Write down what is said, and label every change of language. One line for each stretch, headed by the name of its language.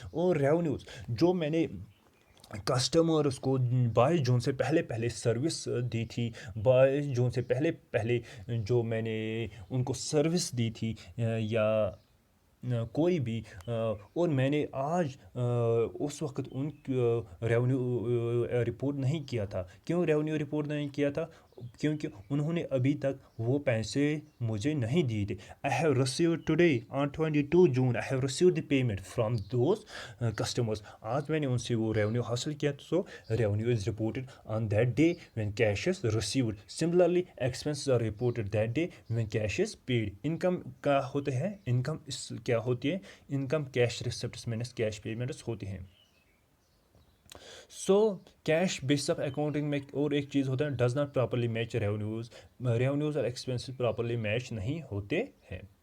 Urdu: اور ریونیوز جو میں نے کسٹمرس کو 22 جون سے پہلے سروس دی تھی، 22 جون سے پہلے جو میں نے ان کو سروس دی تھی یا کوئی بھی، اور میں نے آج اس وقت ان ریونیو رپورٹ نہیں کیا تھا. کیوں ریونیو رپورٹ نہیں کیا تھا؟ کیونکہ انہوں نے ابھی تک وہ پیسے مجھے نہیں دیے تھے.
English: I have received today on 22 June I have received the payment from those customers.
Urdu: آج میں نے ان سے وہ ریونیو حاصل کیا.
English: So revenue is reported on that day when cash is received. Similarly expenses are reported that day when cash is paid.
Urdu: Income کا ہوتے ہیں، انکم کیا ہوتی ہے،
English: income cash receipts minus cash payments
Urdu: ہوتے ہیں. So cash base of accounting میں اور ایک چیز ہوتا ہے،
English: does not properly match revenues
Urdu: اور ایکسپینسز پراپرلی میچ نہیں ہوتے ہیں.